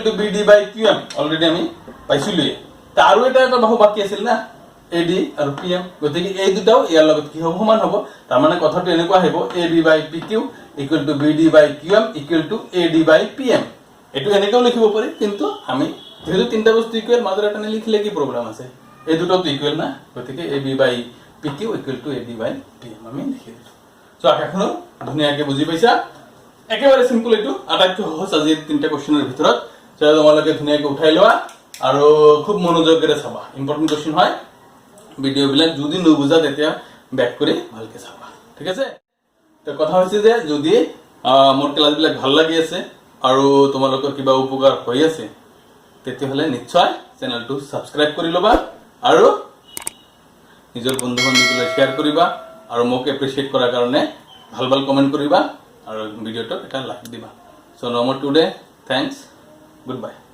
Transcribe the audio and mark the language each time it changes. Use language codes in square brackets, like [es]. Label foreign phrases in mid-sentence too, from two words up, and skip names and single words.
[en] to BD by QM [as] অলরেডি আমি পাইছিলুয়ে তা আৰু এটা বাহু বাকি আছিল না AD আৰু PM গতিকে এই দুটাও ইয়াৰ লগত কি হ'ব সমান হ'ব তাৰ মানে কথাটো এনেকুৱা আহিব [en] AB by PQ equal to BD by QM equal to AD by PM [as] এটো এনেকেও লিখিব পাৰি কিন্তু আমি যেহেতু তিনটা বস্তু ইকুয়াল মাজৰ এটা লিখিলে কি প্ৰবলেম আছে এই দুটাও তো ইকুয়াল না গতিকে [en] AB by PQ equal to AD by PM [as] আমি লিখি দিছো সো আশা ধুনীয়াকৈ বুজি পাইছা একেবারে সিম্পল এটো আটাইতকৈ সহজ আজি তিনটা কোশ্চেনৰ ভিতৰত যেটা তোমালোকে ধুনীয়াকৈ উঠাই লোৱা আৰু খুব মনোযোগেৰে চাবা [en] important question [as] হয় ভিডিও বিলাক যদি নুবুজা তেতিয়া ব্যাক কৰি ভালকৈ চাবা ঠিক আছে তো কথা হৈছে যে যদি মোৰ ক্লাস বিলাক ভাল লাগি আছে আৰু তোমালোকৰ কিবা উপকাৰ হৈ আছে তেতিয়া হলে নিশ্চয় চেনেলটো সাবস্ক্ৰাইব কৰি লবা আৰু নিজৰ বন্ধু বান্ধৱীলৈ শেয়াৰ কৰিবা আৰু মোক এপ্ৰিচিয়েট কৰাৰ কাৰণে ভাল ভাল কমেন্ট কৰিবা আৰু ভিডিওটো এটা লাইক দিবা [en] so no more today thanks good bye